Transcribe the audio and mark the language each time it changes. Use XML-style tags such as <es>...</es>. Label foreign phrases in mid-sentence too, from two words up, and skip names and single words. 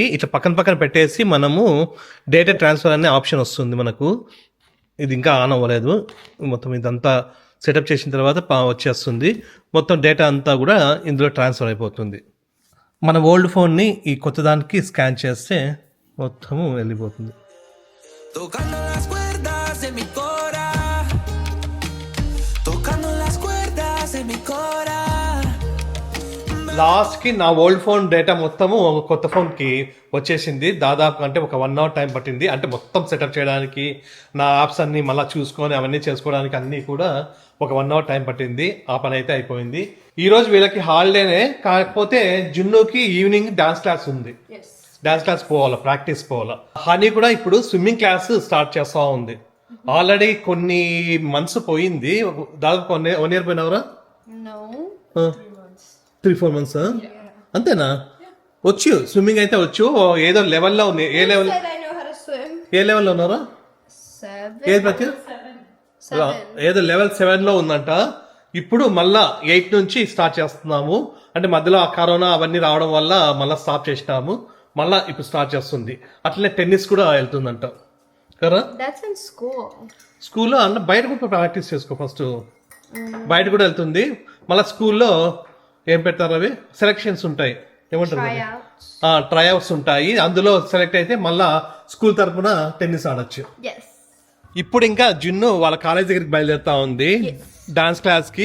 <te>ఇట్లా పక్కన పక్కన పెట్టేసి మనము</te> <en>data transfer</en> <te>అనే ఆప్షన్ వస్తుంది మనకు. ఇది ఇంకా ఆన్ అవ్వలేదు. మొత్తం ఇదంతా సెటప్ చేసిన తర్వాత వచ్చేస్తుంది. మొత్తం డేటా అంతా కూడా ఇందులో ట్రాన్స్ఫర్ అయిపోతుంది. మన</te> <en>old phoneని</en> <te>ఈ కొత్త దానికి స్కాన్ చేస్తే మొత్తము వెళ్ళిపోతుంది.</te> <es>tocando las cuerdas de mi cora, tocando las cuerdas de mi cora.</es> <te>లాస్ట్కి నా</te> <en>old phone data</en> <te>మొత్తము ఒక కొత్త ఫోన్కి వచ్చేసింది. దాదాపు అంటే ఒక 1</te> <en>hour time</en> <te>పట్టింది. అంటే మొత్తం సెటప్ చేయడానికి, నా యాప్స్ అన్ని మళ్ళీ చూసుకొని అవన్నీ చేసుకోవడానికి అన్నీ కూడా ఒక 1</te> <en>hour time</en> <te>పట్టింది. ఆ పని అయితే అయిపోయింది. ఈ రోజు వీళ్ళకి హాలిడేనే, కాకపోతే జున్నుకి</te> <en>evening dance class</en> <te>ఉంది.</te> <en>dance class</en> <te>పోవాలా, ప్రాక్టీస్ పోవాలా. హనీ కూడా ఇప్పుడు</te> <en>swimming class start</en> <te>చేస్తూ ఉంది. ఆల్రెడీ కొన్ని మంత్స్ పోయింది, దాదాపు 1 year పోయినవరా?</te> <en>No.</en> <te>3-4 months అంతేనా? వచ్చు, స్విమ్మింగ్ అయితే వచ్చు, ఏదో లెవెల్లో ఉంది. ఏ లెవెల్,</te> <en>Said I know how to swim.</en> <te>ఏ లెవెల్లో ఉన్నారా? 7. ఏది ప్రతి 7. ఏదో లెవెల్ 7లో ఉందంట. ఇప్పుడు మళ్ళా 8 నుంచి స్టార్ట్ చేస్తున్నాము. అంటే మధ్యలో ఆ కరోనా అవన్నీ రావడం వల్ల మళ్ళీ స్టాప్ చేసినాము, మళ్ళా ఇప్పుడు స్టార్ట్ చేస్తుంది. అట్లనే టెన్నిస్ కూడా వెళ్తుందంట కదా.</te> <en>That's in school.</en> <te>స్కూల్లో అన్న బయట కూడా ప్రాక్టీస్ చేసుకో ఫస్ట్. బయట కూడా వెళ్తుంది. మళ్ళీ స్కూల్లో ఏం పెడతారు, అవి సెలక్షన్స్ ఉంటాయి, ఏమంటారు,</te> <en>Tryouts.</en> <te>ట్రైఅవుట్స్ ఉంటాయి. అందులో సెలెక్ట్ అయితే మళ్ళా స్కూల్ తరపున టెన్నిస్ ఆడొచ్చు.</te> <en>Yes.</en> <te>ఇప్పుడు ఇంకా జున్ను వాళ్ళ కాలేజ్ దగ్గరికి బయలుదేరుతా ఉంది</te> <en>dance classకి.</en>